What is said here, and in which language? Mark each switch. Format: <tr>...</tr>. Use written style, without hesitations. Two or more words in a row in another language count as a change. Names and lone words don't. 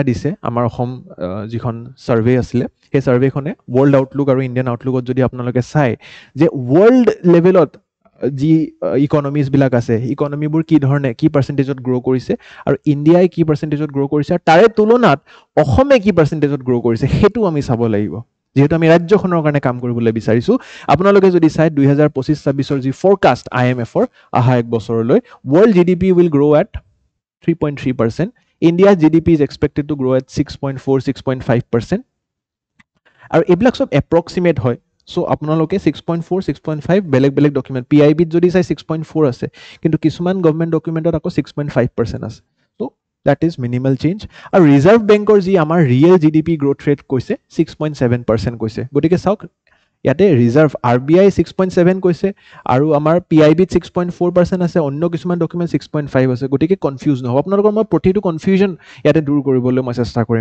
<as>দিছে আমাৰ অসম যিখন ছাৰ্ভে আছিলে সেই ছাৰ্ভেখনে</as> <en>world outlook</en> <as>আৰু</as> <en>Indian outlookত</en> <as>যদি আপোনালোকে চায় যে</as> <en>world levelত</en> <as>যি ইকনমিজবিলাক আছে ইকনমিবোৰ কি ধৰণে কি</as> <en>percentageত grow'</en> <as>কৰিছে আৰু ইণ্ডিয়াই কি</as> <en>percentageত grow'</en> <as>কৰিছে আৰু তাৰে তুলনাত অসমে কি</as> <en>percentageত grow'</en> <as>কৰিছে সেইটো আমি চাব লাগিব যেহেতু আমি ৰাজ্যখনৰ কাৰণে কাম কৰিবলৈ বিচাৰিছোঁ আপোনালোকে যদি চাই 2025-26 যি ফৰকাষ্ট IMFৰ অহা এক বছৰলৈ</as> <en>world GDP will grow at 3.3%. India's GDP is expected to grow at 6.4-6.5%.</en> <as>আৰু এইবিলাক সব এপ্ৰক্সিমেট হয় সো আপোনালোকে 6.4 6.5 বেলেগ ডকুমেণ্ট PIBত যদি চাই 6.4 আছে কিন্তু কিছুমান</as> <en>government documentত</en> <as>আকৌ 6.5% আছে তো</as> <en>that is minimal change.</en> <as>আৰু ৰিজাৰ্ভ বেংকৰ যি আমাৰ</as> <en>real GDP growth rate</en> <as>কৈছে 6.7% কৈছে। গতিকে চাওক ইয়াতে ৰিজাৰ্ভ RBI 6.7 কৈছে আৰু আমাৰ PIBত 6.4% আছে, অন্য কিছুমান ডকুমেণ্ট 6.5 আছে। গতিকে কনফিউজ নহ'ব আপোনালোকৰ, মই প্ৰতিটো কনফিউজন ইয়াতে দূৰ কৰিবলৈ মই চেষ্টা কৰিম।</as>